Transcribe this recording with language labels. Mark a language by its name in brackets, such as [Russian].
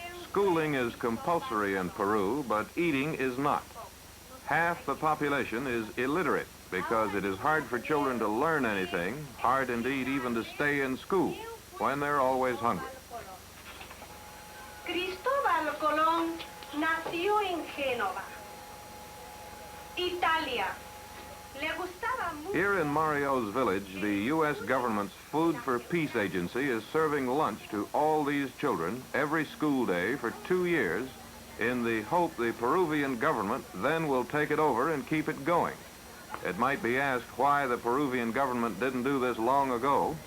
[English] Schooling is compulsory in Peru, but eating is not. Half the population is illiterate because it is hard for children to learn anything, hard indeed even to stay in school when they're always hungry. [Spanish] Cristóbal Colón nació en Génova, Italia. Le gustaba mucho. [English] Here in Mario's village, the U.S. government's Food for Peace agency is serving lunch to all these children every school day for 2 years in the hope the Peruvian government then will take it over and keep it going. It might be asked why the Peruvian government didn't do this long ago.